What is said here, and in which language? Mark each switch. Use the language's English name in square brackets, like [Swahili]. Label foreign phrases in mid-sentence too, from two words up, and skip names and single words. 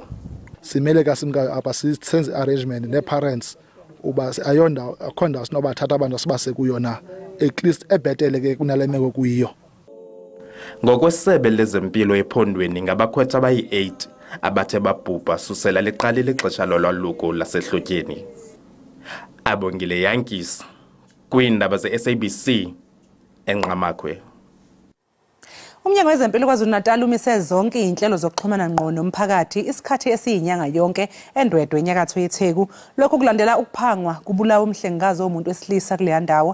[Xhosa] Simele kasimka apha senze arrangement neparents uba ayonda akhonda sinobathatha abantu sibase kuyona [English] at least [Xhosa] ebhetele ke kunalemeko kuyiyo. Ngokwesebe lezempilo ephondweni ngabakhwetha abayi8 abathe babhubha susela liqalile ixesha lolwaluko lasehlotyeni. Abongile Yankees kwiindaba zeSABC enqamakhwe. [Zulu] Umnyango wezempilo KwaZulu-Natal umise zonke izinhlelo zokuxhumana ngqo nomphakathi isikhathi esiyinyanga yonke endwedwe enyakatho yeTheku. Lokho kulandela ukuphangwa kubulawa umhlengikazi womuntu wesilisa kuleya ndawo.